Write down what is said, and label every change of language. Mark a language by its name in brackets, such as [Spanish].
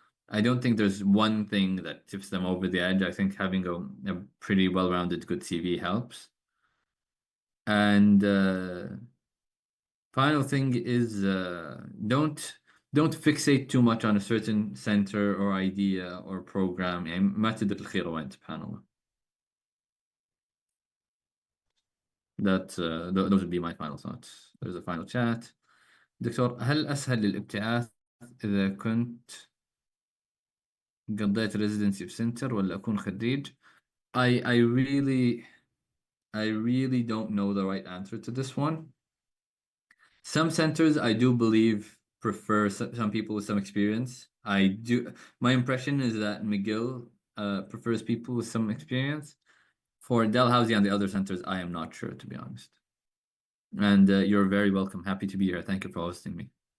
[English] I don't think there's one thing that tips them over the edge. I think having a pretty well-rounded good CV helps. And final thing is don't fixate too much on a certain center or idea or program. [Arabic] يعني ما تدري الخير وين سبحان الله. [English] Those would be my final thoughts. There's a final chat. [Arabic] دكتور، هل أسهل الابتعاث إذا كنت قضيت residency في سنتر ولا أكون خريج؟ [English] I really don't know the right answer to this one. Some centers I do believe prefer some people with some experience. My impression is that McGill prefers people with some experience. For Dalhousie and the other centers, I am not sure, to be honest. And you're very welcome. Happy to be here. Thank you for hosting me.